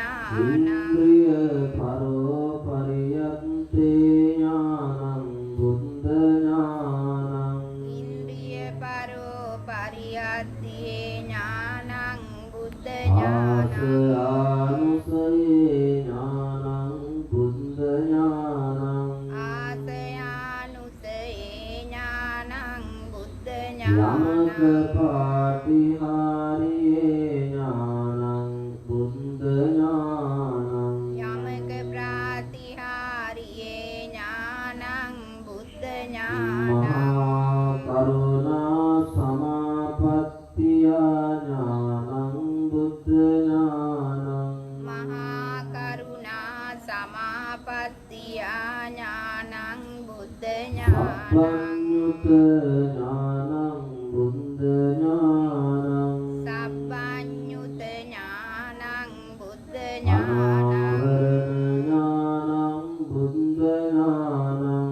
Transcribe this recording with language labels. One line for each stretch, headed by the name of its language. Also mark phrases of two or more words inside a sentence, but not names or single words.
Pali: ඥානං ඉන්ද්‍රිය පරෝපරියත්තේ ඥානං බුද්ධ ඥානං ඉන්ද්‍රිය පරෝ පරියත්තියේ ඥානං බුද්ධ ආස ඥානං ආනුසයේ ඥානං බුද්ධ ඥානං ආසයානුසයේ ඥානං බුද්ධ යමක ඥානං පාටිහාරියේ ඥානං බුද්ධ ඥානං යමක ප්‍රාතිහාරියේ ඥානං බුද්ධ මහා ඥානං කරුණා සමාපත්තිය ඥානං බුද්ධ ඥානං මහා කරුණා සමාපත්තිය ඥානං බුද්ධ ඥානං සබ්බඤ්ඤුත ඥානං බුද්ධ ඥානං සබ්බඤ්ඤුත ඥානං බුද්ධ ඥානං අනාවරණ ඥානං බුද්ධ ඥානං